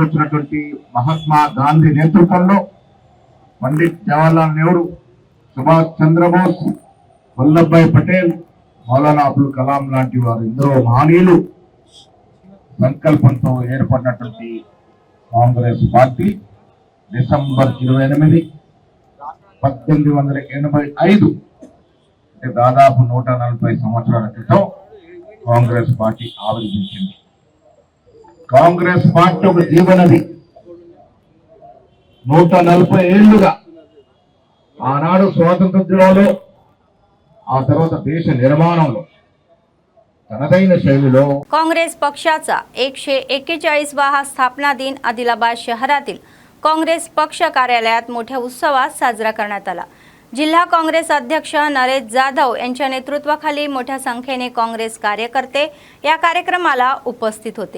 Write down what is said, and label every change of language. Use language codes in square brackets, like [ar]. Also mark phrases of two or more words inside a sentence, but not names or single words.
[te] వచ్చినటువంటి మహాత్మా గాంధీ నేతృత్వంలో పండిట్ జవహర్లాల్ నెహ్రూ, సుభాష్ చంద్రబోస్, వల్లభాయ్ పటేల్, మౌలానా అబుల్ కలాం లాంటి వారు ఎందరో మహనీయులు సంకల్పంతో ఏర్పడినటువంటి కాంగ్రెస్ పార్టీ డిసెంబర్ 28, 1885 అంటే దాదాపు 140 సంవత్సరాల క్రితం కాంగ్రెస్ పార్టీ ఆవిర్భవించింది। కాంగ్రెస్ పార్టీ ఒక జీవనది। 140 ఏళ్లుగా ఆనాడు స్వాతంత్ర్యంలో, ఆ తర్వాత దేశ నిర్మాణంలో తనదైన శైలిలో [mr] काँग्रेस पक्षाचा 141वा स्थापना दिन आदिलाबाद शहरातील काँग्रेस पक्ष कार्यालयात मोठ्या उत्सवात साजरा करण्यात आला। जिल्हा काँग्रेस अध्यक्ष नरेश जाधव यांच्या नेतृत्वाखाली मोठ्या संख्येने काँग्रेस कार्यकर्ते या कार्यक्रमाला उपस्थित होते।